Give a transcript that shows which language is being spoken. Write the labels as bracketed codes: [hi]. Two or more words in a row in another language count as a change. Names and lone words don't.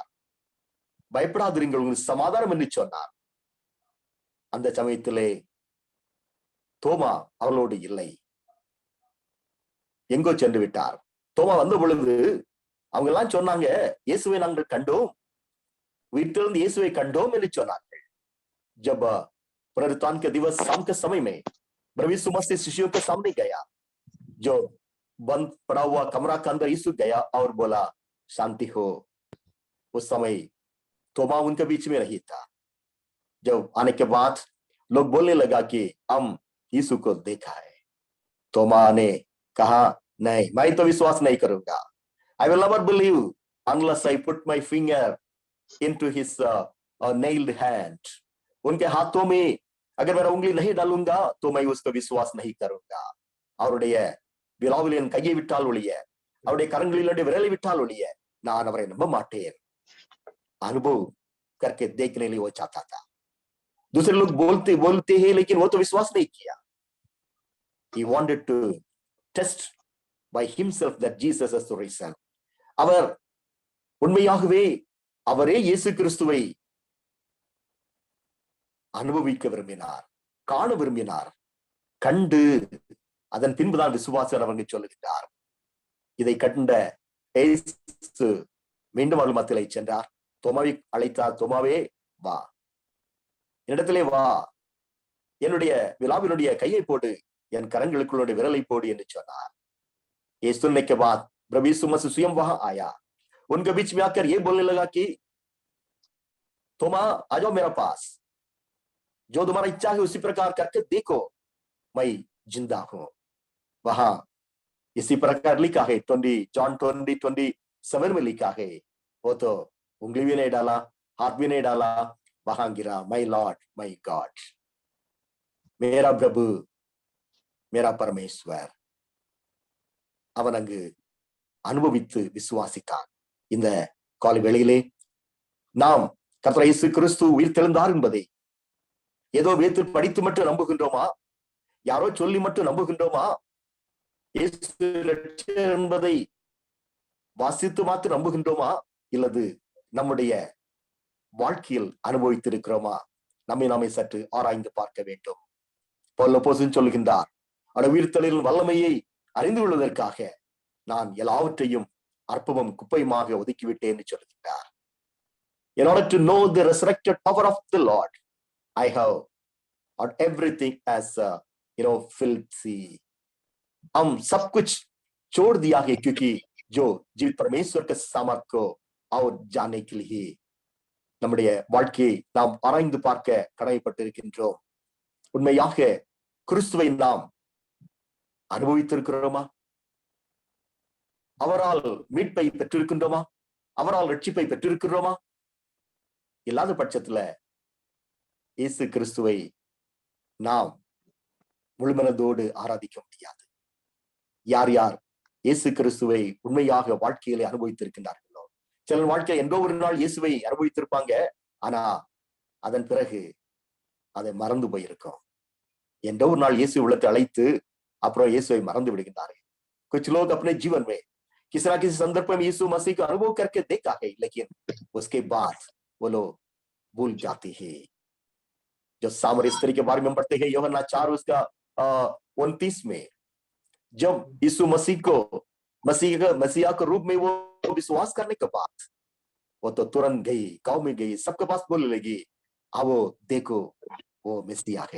[ta] பயப்படாதிருங்கள், உங்களுக்கு சமாதானம் என்று சொன்னார். அந்த சமயத்திலே தோமா அவளோடு இல்லை, எங்கோ சென்று விட்டார். தோமா வந்த பொழுது அவங்க எல்லாம் சொன்னாங்க, இயேசுவை நாங்கள் கண்டோம், வீட்டிலிருந்து இயேசுவை கண்டோம் என்று சொன்னார்கள். [hi] जब पुनरुत्थान के दिवस शाम के समय में प्रभु यीशु मसीह शिष्यों के सामने गया, जो बंद पड़ा हुआ कमरा के अंदर यीशु गया और बोला शांति हो. उस समय तोमा उनके बीच में नहीं था. जब आने के बाद लोग बोलने लगा कि हम यीशु को देखा है. तोमा ने कहा, नहीं, मैं तो विश्वास नहीं करूंगा. [en] I will never believe unless I put my finger into his nailed hand. [hi] उनके हाथों में अगर मैं उंगली नहीं डालूंगा तो मैं उसको विश्वास नहीं करूंगा. [ta] அவருடைய விலாவில் என் கையை விட்டால் ஒழிய, அவருடைய கரங்களில் விரலை விட்டால் ஒழிய நான் அவரை நம்ப மாட்டேன். [hi] अनुभव करके देखने लिए वो चाहता था. दूसरे लोग बोलते हैं, लेकिन वो तो विश्वास नहीं किया. [en] He wanted to test by himself that Jesus is the reason. [ta] அவர் உண்மையாகவே அவரே இயேசு கிறிஸ்துவை அனுபவிக்க விரும்பினார், காண விரும்பினார். கண்டு அதன் பின்புதான் விசுவாசம் அவங்க சொல்லுகிறார். இதை கண்ட இயேசு மீண்டும் அவர்கள் மத்தியிலே சென்றார். தோமாவை அழைத்தார். தோமாவே வா, என்னிடத்திலே வா. என்னுடைய விழாவினுடைய கையை போடு, என் கரங்களுக்குள்ள விரலை போடு என்று சொன்னார். [hi] ये सुनने के बाद प्रभु यीशु मसीह स्वयं वहां आया, उनके बीच में आकर ये बोलने लगा कि थोमा आ जाओ मेरा पास, जो तुम्हारा इच्छा है उसी प्रकार करके देखो, मैं जिंदा हूं। वहां इसी प्रकार लिखा है, जॉन 20:27 में लिखा है, वो तो उंगली भी नहीं डाला, हाथ भी नहीं डाला, वहां गिरा, [en] my Lord my God, [hi] मेरा प्रभु मेरा परमेश्वर, [ta] அவன் அங்கு அனுபவித்து விசுவாசித்தான். இந்த காலை வேளையிலே நாம் கர்த்தர் இயேசு கிறிஸ்து உயிர்த்தெழுந்தார் என்பதை ஏதோ வேதத்தில் படித்து மட்டும் நம்புகின்றோமா? யாரோ சொல்லி மட்டும் நம்புகின்றோமா? இயேசு இரட்சகர் என்பதை வாசித்து மாத்திரம் நம்புகின்றோமா? இல்லது நம்முடைய வாழ்க்கையில் அனுபவித்திருக்கிறோமா? நம்மை நாமே சற்று ஆராய்ந்து பார்க்க வேண்டும். பவுல் அப்போஸ்தலன் சொல்லுகின்றார், அவருடைய உயிர்த்தெழுதலின் வல்லமையை அறிந்து கொள்வதற்காக நான் எல்லாவற்றையும் அற்பமும் குப்பையுமாக ஒதுக்கிவிட்டேன் என்று சொல்லுகின்றார். [en] In order to know the resurrected power of the Lord, I have not everything as filthy. [hi] हम सब कुछ छोड़ दिया है, क्योंकि जो जीवित परमेश्वर के सामर्थ को और जाने के लिए [ta] நம்முடைய வாழ்க்கையை நாம் ஆராய்ந்து பார்க்க கடமைப்பட்டிருக்கின்றோம். உண்மையாக கிறிஸ்துவை நாம் அனுபவித்திருக்கிறோமா? அவரால் மீட்பை பெற்றிருக்கின்றோமா? அவரால் ரட்சிப்பை பெற்றிருக்கிறோமா? இல்லாத பட்சத்துல இயேசு கிறிஸ்துவை நாம் முழுமனதோடு ஆராதிக்க முடியாது. யார் யார் இயேசு கிறிஸ்துவை உண்மையாக வாழ்க்கையிலே அனுபவித்திருக்கின்றார்களோ, சிலர் வாழ்க்கை என்றோ ஒரு நாள் இயேசுவை அனுபவித்திருப்பாங்க, ஆனா அதன் பிறகு அதை மறந்து போயிருக்கும். என்றோ ஒரு நாள் இயேசு உள்ளத்தை அழைத்து அப்புறம் இயேசுவை மறந்து விடுகின்றார்கள். [hi] कुछ लोग अपने जीवन में किसी न किसी संदर्भ में यीशु मसीह का अनुभव करके देखा है, लेकिन उसके बाद वो लोग भूल जाते हैं। जो सामरी स्त्री के बारे में पढ़ते हैं यूहन्ना 4:29 में, जब यीशु मसीहा के रूप में वो विश्वास करने के बाद वो तो तुरंत गई, गांव में गई, सबके पास बोलने लगी, आओ देखो वो मसीहा है।